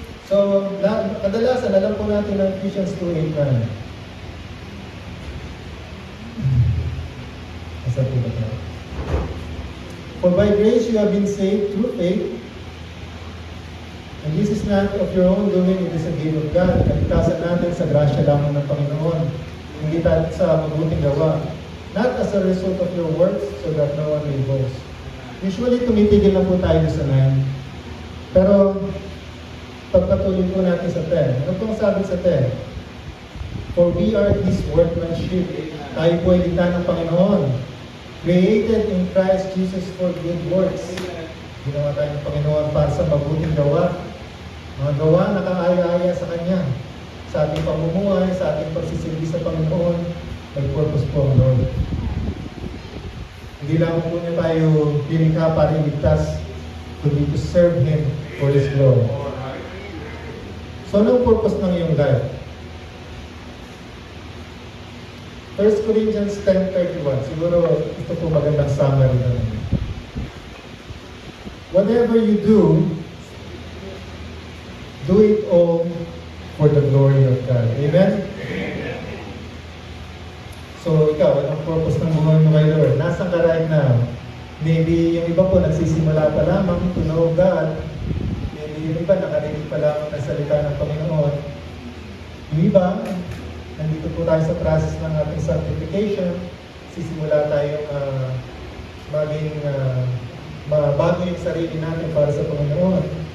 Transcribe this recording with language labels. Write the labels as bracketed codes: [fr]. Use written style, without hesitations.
[tl] So, kadalasan alam po natin ng Ephesians 2:8 na asa po ba ito? [en] For by grace you have been saved through faith, and this is not of your own doing, it is a gift of God. [tl] Kaligtasan natin sa grasya lamang ng Panginoon, hindi tayo sa mabuting gawa. [en] Not as a result of your works, so that no one may boast. [tl] Usually, tumitigil lang po tayo sa 9. Pero, pagpatuloy po natin sa 10. Ano pong sabi sa 10? [en] For we are His workmanship. [tl] Tayo po ay likha ng Panginoon. [en] Created in Christ Jesus for good works. [tl] Ginawa tayo ng Panginoon para sa mabuting gawa. Mga gawa na kaaya-aya sa Kanya. Sa ating pamumuhay, sa ating pagsisilbi sa Panginoon, may purpose po ang Lord. Hindi lang po niya tayo pinikha para iligtas, kundi [en] to serve Him for His glory. [tl] So, anong purpose ng iyong life? 1 Corinthians 10:31. Siguro ito po magandang summary na naman. [en] Whatever you do it all for the glory of God. Amen? [tl] So, ikaw, anong purpose ng buhay mo kay Lord? Nasaan ka right now? Maybe yung iba po nagsisimula pa lamang [en] to know God. [tl] Maybe yung iba nakarinig pa lamang ng salita ng Panginoon. Yung iba, nandito po tayo sa process ng ating sanctification. Sisimula tayong maging mabago yung sarili natin para sa Panginoon.